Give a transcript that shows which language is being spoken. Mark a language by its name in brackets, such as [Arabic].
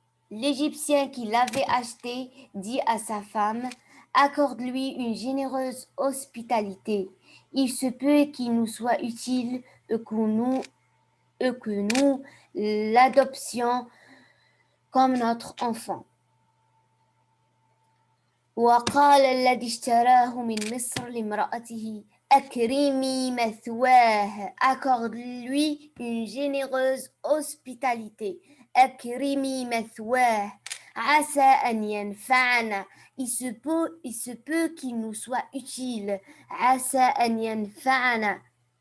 [French] L'Égyptien qui l'avait acheté dit à sa femme, accorde-lui une généreuse hospitalité. Il se peut qu'il nous soit utile et que nous l'adoptions comme notre enfant. [Arabic] وقال الذي اشتراه من مصر لامرأته أكرمي مثواه. [French] Accorde-lui une généreuse hospitalité. [Arabic] أكرمي مثواه عسى أن ينفعنا. [French] Il se peut qu'il nous soit utile. [Arabic] عسى أن ينفعنا.